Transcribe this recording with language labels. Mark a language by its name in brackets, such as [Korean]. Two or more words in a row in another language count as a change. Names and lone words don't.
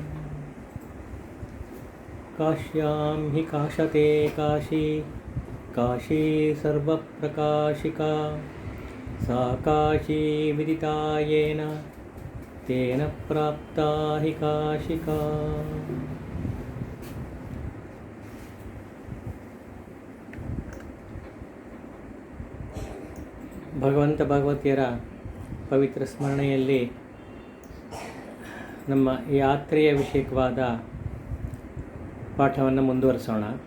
[Sanskrit] काश्यां हि काशते काशी काशी सर्वप्रकाशिका सा काशी विदिता येन तेन प्राप्ता हि काशिका। [Kannada] ಭಗವಂತ ಭಗವತಿಯರ ಪವಿತ್ರ ಸ್ಮರಣೆಯಲ್ಲಿ ನಮ್ಮ ಯಾತ್ರೆಯ ವಿಷಯಕವಾದ ಪಾಠವನ್ನು ಮುಂದುವರಿಸೋಣ.